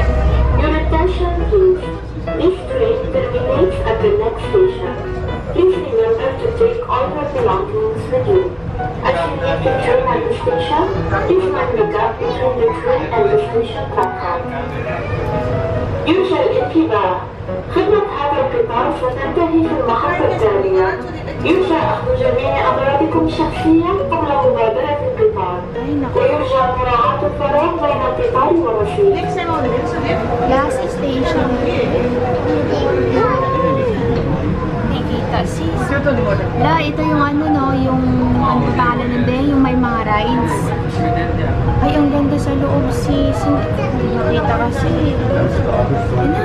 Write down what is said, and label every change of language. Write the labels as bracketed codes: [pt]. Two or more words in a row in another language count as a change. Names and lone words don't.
[en] Your attention please. This train terminates at the next station. Please remember to take all your belongings with you. As you leave the train at the station, please mind the gap between the train and the station platform. [ar] يرجى الانتباه. خدمة هذا القطار ستنتهي في المحطة التالية. يرجى أخذ جميع أغراضكم الشخصية قبل مغادرة القطار. [tl] Ay, naku. [ar] ويرجى مراعاة الفراغ بين القطار والرصيف. [en] Last station. [tl] Hindi kita, sis. La, ito yung ano, no? Yung, ano ba pangalan nun din? Yung may mga rides. Ay, ang ganda sa loob, sis. Hindi nakita kasi. Ano?